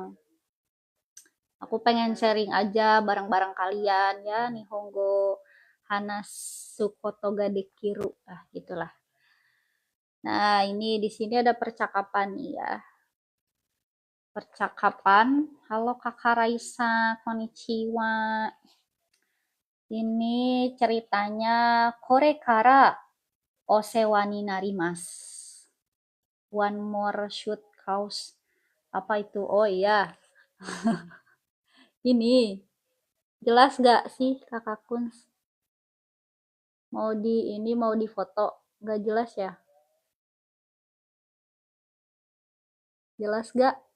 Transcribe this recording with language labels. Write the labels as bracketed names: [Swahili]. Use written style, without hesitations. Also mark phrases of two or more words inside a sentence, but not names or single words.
[Indonesian] Aku pengen sharing aja bareng-bareng kalian ya, [Japanese] 日本語話すことができる. [Indonesian] Ah, gitulah. Nah, ini di sini ada percakapan nih ya. Percakapan. Halo Kakak Raisa, konnichiwa. Ini ceritanya [Japanese] これからお世話になります. [English] One more shoot house. [Indonesian] Apa itu? Oh iya. Ini jelas gak sih Kakak Kuns? Mau di foto? Gak jelas ya? Jelas gak?